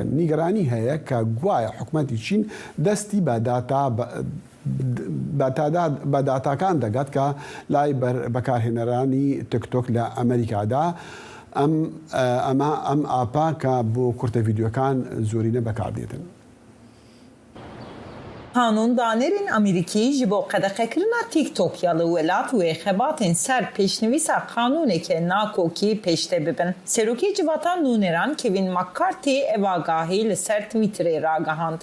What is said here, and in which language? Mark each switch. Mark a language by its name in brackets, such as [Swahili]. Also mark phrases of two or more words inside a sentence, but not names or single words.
[Central Kurdish] نیگەرانی هەیە کە گوایە حکومەتی چین دەستی بە داتاکان دەگات کە لای بەکارهێنەرانی تیک-تۆک لە ئەمریکادا ئەم ئاپا کە بۆ کورتە ڤیدیۆکان زۆرینە بەکاردێتن. [Kurdish] Kanûndanêrên Amerîkî ji bo qedeqekirina TikTok ya li welat û xebatên ser pêşnivîsa qanûnekê nakokî pêşte bibin. Serokê civata nûneran Kevin McCarthy ev agahî li ser Twitterê ragihand.